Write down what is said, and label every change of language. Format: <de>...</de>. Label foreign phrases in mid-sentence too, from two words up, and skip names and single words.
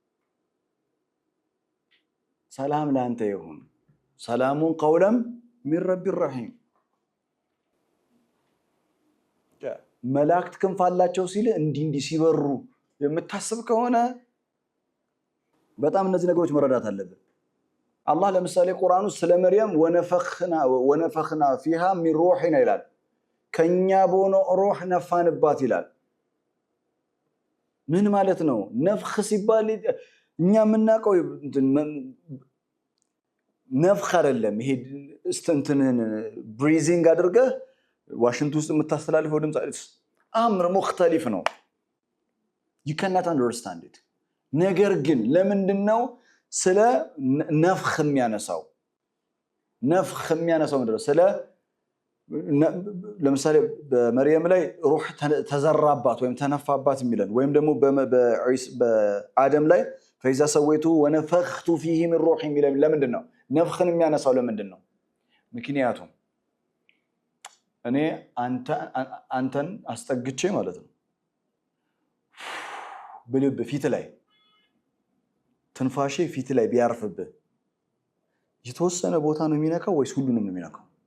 <am>ሰላም ለአንተ ይሁን፣</am> <ar>سلام قولا من رب رحيم።</ar> <am>መላእክት ክንፍ አላቸው ሲል እንዲህ ሲበሩ የምታስብ ከሆነ በጣም እነዚህ ነገሮች መረዳት አለብን። አላህ ለምሳሌ ቁርአን ውስጥ ስለ መርየም</am> <ar>ونفخنا فيها من روحنا</ar> <am>ይላል። ከኛ በሆነው ሩህ ነፋንባት ይላል። ምን ማለት ነው? ነፍኽ ሲባል እኛ የምናውቀው ነፍኽ አይደለም። ይሄ እንትንህን ብሪዚንግ አድርገህ ዋሽንት ውስጥ የምታስተላልፈው ድምፅ</am> <ar>أمر مختلف</ar> <am>ነው።</am> <en>you cannot understand it።</en> <am>ነገር ግን ለምንድነው ስለ ነፍኽ የሚያነሳው? ነፍኽ የሚያነሳው ምንድነው? ስለ ለምሳሌ በመርየም ላይ ሩህ ተዘራባት ወይም ተነፋባት የሚለን ወይም ደግሞ በአደም ላይ</am> <ar>فإذا سويته ونفخت فيه من روحي</ar> <am>የሚለን ለምንድነው? ነፍኽን የሚያነሳው ለምንድነው? ምክንያቱም እኔ አንተን አስጠግቼ ማለት ነው በልብ ፊት ላይ ትንፋሼ ፊት ላይ ቢያርፍብህ የተወሰነ ቦታ ነው የሚነካው ወይስ ሁሉንም ነው የሚነካው?</am>